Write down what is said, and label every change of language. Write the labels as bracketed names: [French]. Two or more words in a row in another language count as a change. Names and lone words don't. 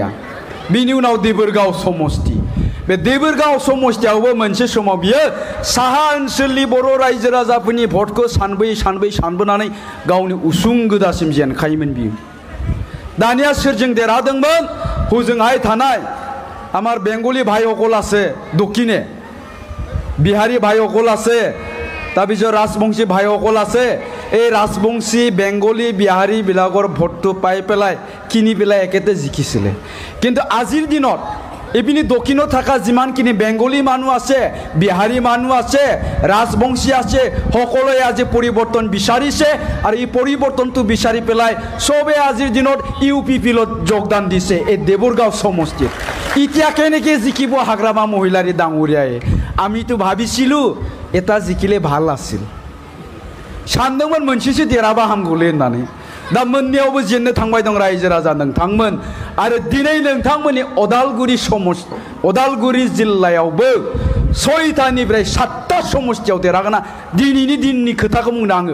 [Bodo] बिनि उनाव देबोरगाव समस्ति, बे देबोरगाव समस्तियावबो मोनसे समाव बियो साहा ओनसोलनि बर' रायजो राजाफोरनि भटखौ सानबोनानै गावनि उसुं गोदासिम जेनखायोमोन बियो। दानिया सोरजों देरहादोंमोन? हजोंहाय थानाय [Assamese] আমার বেঙ্গলি ভাইসকল আছে দক্ষিণে, বিহাৰী ভাইসকল আছে, তাৰপিছত ৰাজবংশী ভাইসকল আছে। এই ৰাজবংশী বেঙ্গলি বিহাৰীবিলাকৰ ভোটটো পাই পেলাই কিনি পেলাই একেতে জিকিছিলে। কিন্তু আজিৰ দিনত এপিনি দক্ষিণত থকা যিমানখিনি বেঙ্গলি মানুহ আছে, বিহাৰী মানুহ আছে, ৰাজবংশী আছে, সকলোৱে আজি পৰিৱৰ্তন বিচাৰিছে আৰু এই পৰিৱৰ্তনটো বিচাৰি পেলাই চবে আজিৰ দিনত UPPলত যোগদান দিছে এই দেবৰগাঁও সমষ্টিত। এতিয়া কেনেকৈ জিকিব হাগ্ৰামা মহিলাৰী ডাঙৰীয়াই? আমিতো ভাবিছিলোঁ এটা জিকিলে ভাল আছিল, [Bodo] सानदोंमोन मोनसेसो देराबा हामगौलै होननानै। दा मोननैयावबो जेननो थांबाय दं रायजो राजा नोंथांमोन। आरो दिनै नोंथांमोननि अदालगुरि जिल्लायावबो 6तानिफ्राय 7ता समस्तियाव देरहागोना दिनैनि दिननि खोथाखौ बुंनो आङो।